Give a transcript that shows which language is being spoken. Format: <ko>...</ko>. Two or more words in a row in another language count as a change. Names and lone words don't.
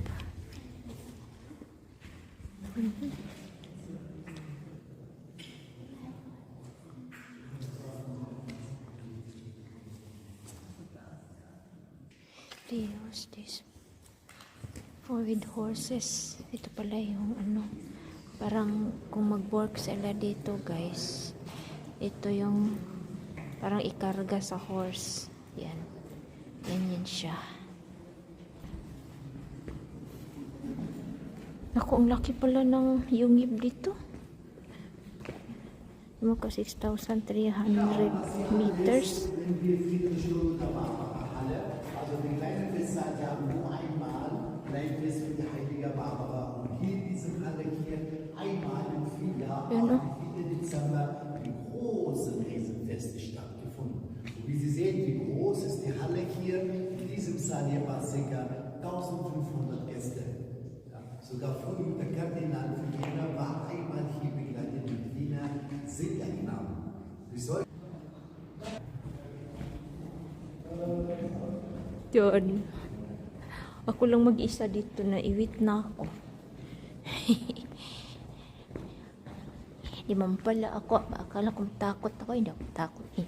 <en>What's this? Oh, with horses.</en> <tl>Ito pala yung ano, parang kung mag-work sila dito, guys. Ito yung parang ikarga sa horse. Yan. Ganyan siya. Naku, ang laki pala ng yungib dito. Maka 6,300 meters.</tl> <de>Also die kleine Festseite haben nur einmal Kleinfest für die heilige Barbara. Und hier in diesem Halle hier einmal im Frühjahr, Genau. am 4. Dezember, die großen Riesenfeste stattgefunden. Und wie Sie sehen, wie groß ist die Halle hier. In diesem Saal hier waren ca. 1500 Gäste. Ja, sogar früher der Kardinal von Jena war einmal hier begleitet mit Wiener Singern.</de> <tl>Yun. Ako lang mag-isa dito, na iwit na ako. Di man pala ako. Akala kong takot ako. Hindi ako takot eh.</tl>